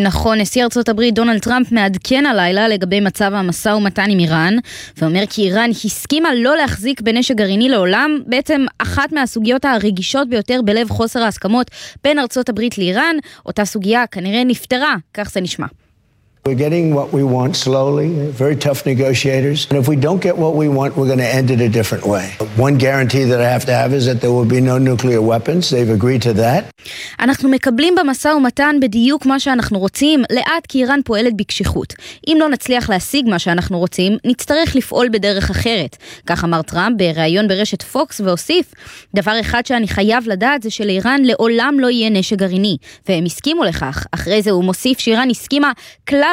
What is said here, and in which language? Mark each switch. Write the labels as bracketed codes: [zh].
[he] נכון, נשיא ארצות הברית דונלד טראמפ מעדכן הלילה לגבי מצב המסע ומתן עם איראן, ואומר כי איראן הסכימה לא להחזיק בנשק גרעיני לעולם, בעצם אחת מהסוגיות הרגישות ביותר בלב חוסר ההסכמות בין ארצות הברית לאיראן. אותה סוגיה כנראה נפתרה, כך זה נשמע. [en] We're getting what we want slowly, very tough negotiators. And if we don't get what we want, we're going to end it a different way. One guarantee that I have to have is that there will be no nuclear weapons. They've agreed to that. [he] אנחנו מקבלים במסע ומתן בדיוק מה שאנחנו רוצים, לאט כי איראן פועלת בקשיחות. אם לא נצליח להשיג מה שאנחנו רוצים, נצטרך לפעול בדרך אחרת. כך אמר טראמפ בראיון ברשת פוקס והוסיף, דבר אחד שאני חייב לדעת זה שלאיראן לעולם לא יהיה נשק גרעיני. והם הסכימו לכך. אחרי זה הוא מוסיף שאיראן הסכימה כלל